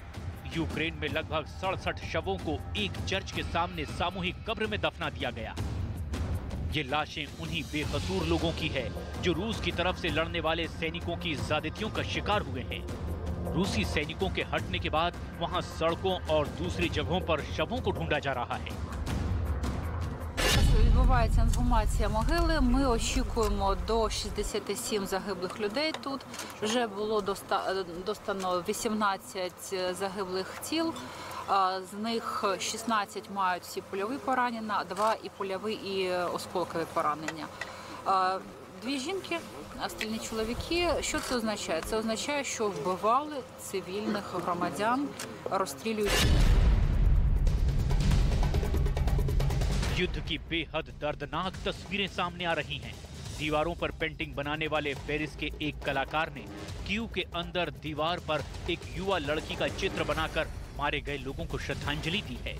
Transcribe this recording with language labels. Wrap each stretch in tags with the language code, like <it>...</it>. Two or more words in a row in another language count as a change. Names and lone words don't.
<hi>यूक्रेन में लगभग 67 शवों को एक चर्च के सामने सामूहिक कब्र में दफना दिया गया। ये लाशें उन्हीं बेकसूर लोगों की है जो रूस की तरफ से लड़ने वाले सैनिकों की ज्यादतियों का शिकार हुए हैं। रूसी सैनिकों के हटने के बाद वहां सड़कों और दूसरी जगहों पर शवों को ढूंढा जा रहा है।</hi> <uk>Відбувається інсгумація могили. Ми очікуємо до 67 загиблих людей тут. Вже було достано 18 загиблих тіл. З них 16 мають всі польові поранення, 2 і польові, і осколкові поранення. 2 жінки, остальні чоловіки. Що це означає? Це означає, що вбивали цивільних громадян, розстрілюють.</uk> <hi>युद्ध की बेहद दर्दनाक तस्वीरें सामने आ रही हैं। दीवारों पर पेंटिंग बनाने वाले पेरिस के एक कलाकार ने कीव के अंदर दीवार पर एक युवा लड़की का चित्र बनाकर मारे गए लोगों को श्रद्धांजलि दी है।</hi>